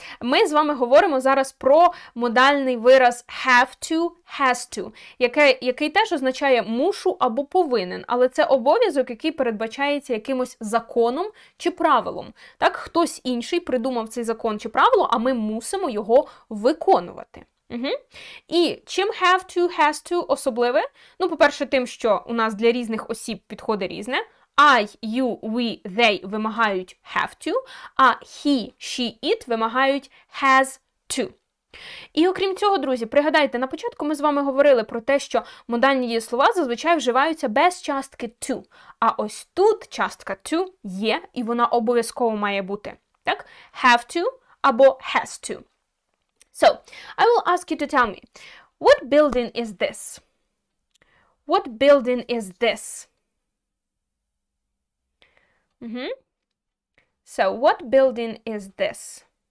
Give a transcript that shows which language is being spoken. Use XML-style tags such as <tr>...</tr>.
<uk>Ми з вами говоримо зараз про модальний вираз have to, has to, який теж означає мушу або повинен, але це обов'язок, який передбачається якимось законом чи правилом. Так, хтось інший придумав цей закон чи правило, а ми мусимо його виконувати. І чим have to, has to особливе? Ну, по-перше, тим, що у нас для різних осіб підходить різне. I, you, we, they вимагають have to, а he, she, it вимагають has to. І окрім цього, друзі, пригадайте, на початку ми з вами говорили про те, що модальні дієслова зазвичай вживаються без частки to. А ось тут частка to є, і вона обов'язково має бути. Так?</uk> <en>Have to або has to. So, I will ask you to tell me, what building is this? What building is this? So, what building is this?</en>